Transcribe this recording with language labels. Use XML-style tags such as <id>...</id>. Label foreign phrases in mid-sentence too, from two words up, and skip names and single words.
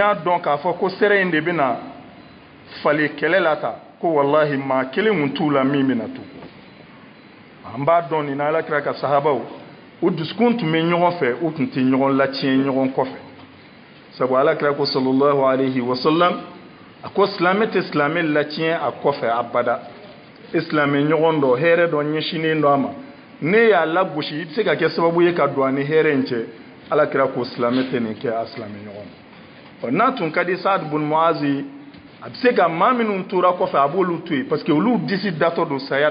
<bm>y'a dɔn k'a fɔ ko sera in de bɛna fali kɛlɛ la ta ko wallahi maa kelen kun t'u la min bɛna to an b'a dɔn nin na alakira ka sahabaw u dusukun tun bɛ ɲɔgɔn fɛ u tun tɛ ɲɔgɔn latiɲɛ ɲɔgɔn kɔfɛ sabu alakira ko</bm> <ar>صلى الله عليه وسلم</ar> <bm>a ko silamɛ tɛ silamɛ latiɲɛ a kɔfɛ abada silamɛ ɲɔgɔn dɔ hɛrɛ dɔ ɲɛsinnen dɔ a ma ne y'a lagosi i bɛ se ka kɛ sababu ye ka don a ni hɛrɛ in cɛ alakira ko silamɛ tɛ nin kɛ a silamɛ ɲɔgɔn n'a tun ka di Saad bun Muazi a bɛ se ka maa minnu tora kɔfɛ a b'olu to yen</bm> <fr>parce que</fr> <bm>olu disi datɔ don saya</bm>